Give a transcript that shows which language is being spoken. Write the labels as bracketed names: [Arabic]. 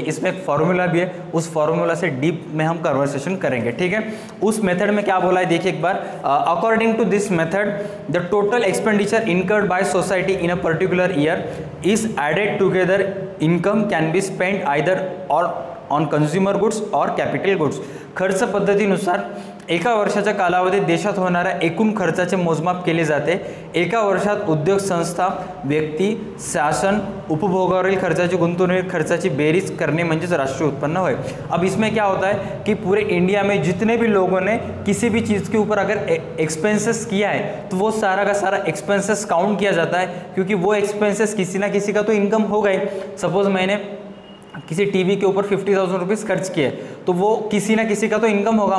[Hindi] इसमें एक फॉर्मूला भी है, उस फॉर्मूला से डीप में हम कन्वर्सेशन करेंगे, ठीक है। उस मेथड में क्या बोला है देखिए एक बार। [English] According to this method the total expenditure incurred by society in a particular year is added together, income can be spend either or on consumer goods or capital goods. [Marathi] खर्च पद्धतीनुसार एका वर्षाच्या कालावधीत देशात होणाऱ्या एकूण खर्चाचे मोजमाप केले जाते। एका वर्षात उद्योग संस्था, व्यक्ती, शासन, उपभोगावरील खर्चाची, गुंतवणूक खर्चाची बेरीज करने म्हणजेच राष्ट्रीय उत्पन्न होय। [Hindi] अब इसमें क्या होता है कि पूरे इंडिया में जितने भी लोगों ने किसी भी चीज़ के ऊपर अगर एक्सपेंसेस किया है तो वो सारा का सारा एक्सपेंसेस काउंट किया जाता है, क्योंकि वो एक्सपेंसेस किसी ना किसी का तो इनकम होगा ही। सपोज मैंने किसी टीवी के ऊपर 50,000 रुपीज़ खर्च किए तो वो किसी ना किसी का तो इनकम होगा।